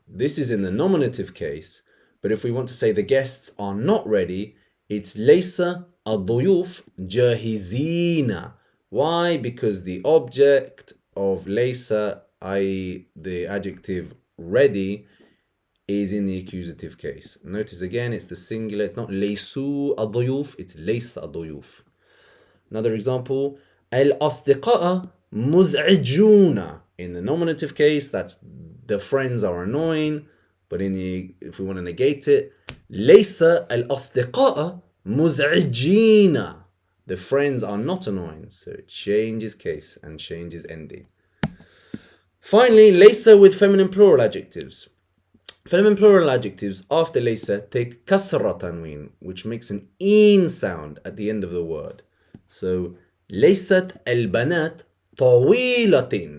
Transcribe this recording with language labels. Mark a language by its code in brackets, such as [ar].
[en] This is in the nominative case, but if we want to say the guests are not ready, it's [ar] ليس الضيوف جاهزين. [en] Why? Because the object of laysa, i.e. the adjective ready, is in the accusative case. Notice again, it's the singular. It's not [ar] ليسوا الضيوف, [en] it's [ar] ليس الضيوف. [en] Another example, [ar] الأصدقاء مزعجون. [en] In the nominative case, that's the friends are annoying. But if we want to negate it, [ar] ليس الأصدقاء مزعجين. [en] The friends are not annoying. So it changes case and changes ending. Finally, laysa with feminine plural adjectives. Feminine plural adjectives after laysa take kasra tanween, which makes an in sound at the end of the word. So [ar] ليست البنات طويلة.